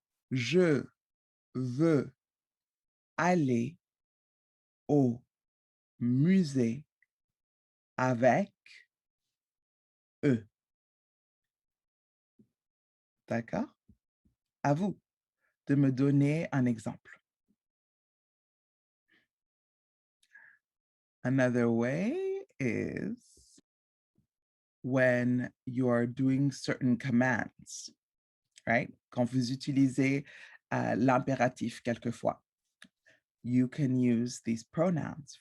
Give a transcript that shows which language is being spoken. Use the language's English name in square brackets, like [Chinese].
[French] Je veux aller au musée avec eux. D'accord? À vous de me donner un exemple. [English] Another way is when you're doing certain commands, right? [French] Quand vous utilisez l'impératif quelquefois, [English] you can use these pronouns.